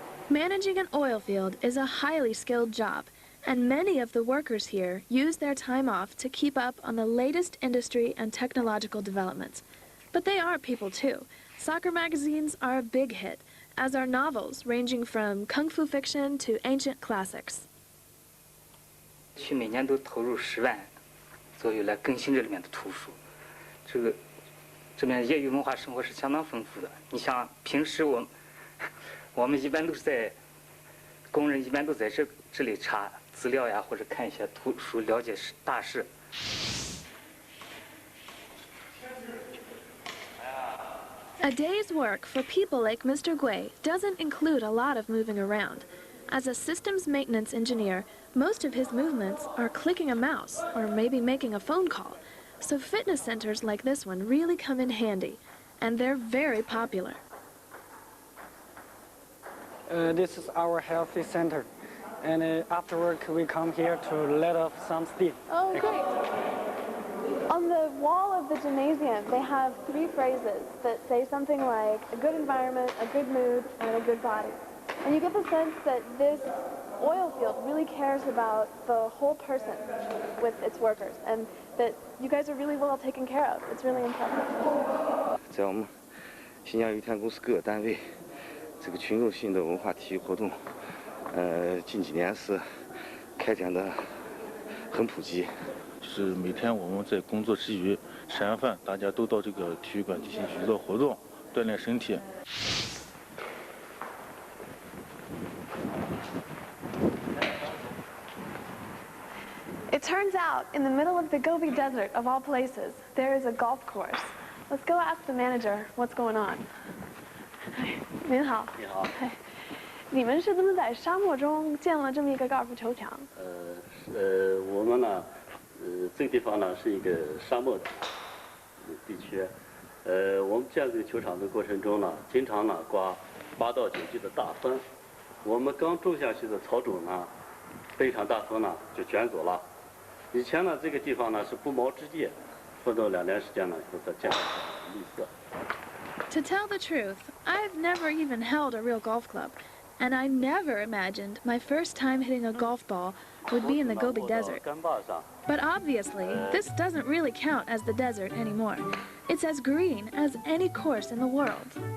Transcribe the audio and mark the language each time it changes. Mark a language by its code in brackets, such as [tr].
[en] Managing an oil field is a highly skilled job, and many of the workers here use their time off to keep up on the latest industry and technological developments. But they are people too. Soccer magazines are a big hit, as are novels ranging from kung fu fiction to ancient classics. [zh] 去每年都投入10万左右来更新这里面的图书，这边业余文化生活是相当丰富的。你像平时我们一般都是在工人一般都在这里查资料呀，或者看一些图书，了解大事。 [en] A day's work for people like Mr. Gui doesn't include a lot of moving around. As a systems maintenance engineer, most of his movements are clicking a mouse or maybe making a phone call. So fitness centers like this one really come in handy, and they're very popular. This is our healthy center, and after work we come here to let off some steam. Oh, great. On the wall of the gymnasium, they have 3 phrases that say something like a good environment, a good mood, and a good body. And you get the sense that this oil field really cares about the whole person with its workers, and that you guys are really well taken care of. It's really impressive. [zh] 在我们新疆油田公司各个单位，这个群众性的文化体育活动，近几年是开展的很普及。就是每天我们在工作之余吃完饭，大家都到这个体育馆进行娱乐活动，锻炼身体。 [en] It turns out, in the middle of the Gobi Desert, of all places, there is a golf course. Let's go ask the manager what's going on. [zh] 您好。你好。你们是怎么在沙漠中建了这么一个高尔夫球场？我们呢，这个地方呢是一个沙漠地区，我们建这个球场的过程中呢，经常呢刮8到9级的大风，我们刚种下去的草种呢，被一场大风呢就卷走了。以前呢这个地方呢是不毛之地，奋斗2年时间呢以后才建了绿色。 [en] To tell the truth, I've never even held a real golf club, and I never imagined my first time hitting a golf ball would be in the Gobi Desert. But obviously, this doesn't really count as the desert anymore. It's as green as any course in the world.